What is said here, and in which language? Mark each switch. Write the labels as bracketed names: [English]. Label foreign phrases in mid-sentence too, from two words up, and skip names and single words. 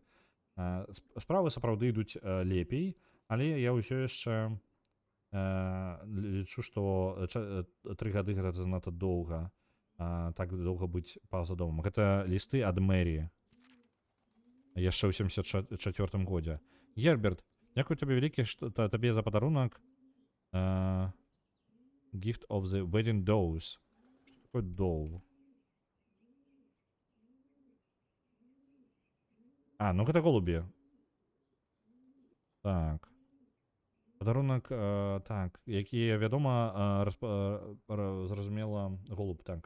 [Belarusian] Справы сапраўды ідуць лепей, але я ўсё яшчэ лічу, што 3 гады гэта занадта доўга. Так доўга быць па-за домам. Гэта лісты ад мэрі. Яшчэ ў 74 годзе. Герберт, дзякую табе вялікі, што табе за падарунак. [English] Gift of the wedding doves. [Belarusian] Што такое doe? Ну гэта голубі. Так. Падарунак, так, які, вядома, зразумела, голуб, так.